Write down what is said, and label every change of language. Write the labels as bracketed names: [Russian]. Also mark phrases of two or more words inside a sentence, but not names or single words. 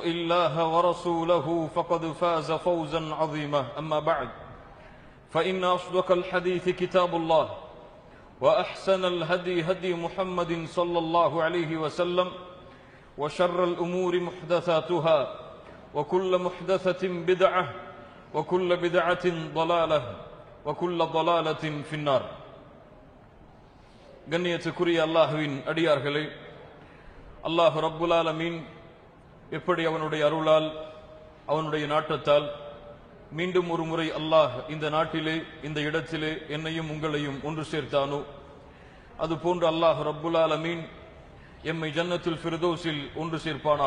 [Arabic] الله ورسوله فقد فاز فوزا عظيما أما بعد فإن أصدق الحديث كتاب الله وأحسن الهدي هدي محمد صلى الله عليه وسلم وشر الأمور محدثاتها وكل محدثة بدعة وكل بدعة ضلالة وكل ضلالة في النار. [Tamil] கண்ணியத்துக்குரிய அல்லாஹ்வின் அடியார்களே, [Arabic] الله رب العالمين [Tamil] எப்படி அவனுடைய அருளால் அவனுடைய நாட்டத்தால் மீண்டும் ஒரு முறை அல்லாஹ் இந்த நாட்டிலே இந்த இடத்திலே என்னையும் உங்களையும் ஒன்று சேர்த்தானோ, அதுபோன்று [Arabic] الله رب العالمين [Tamil] எம்மை ஜன்னத்துல் ஃபிர்தௌஸில் ஒன்று சேர்ப்பானாக.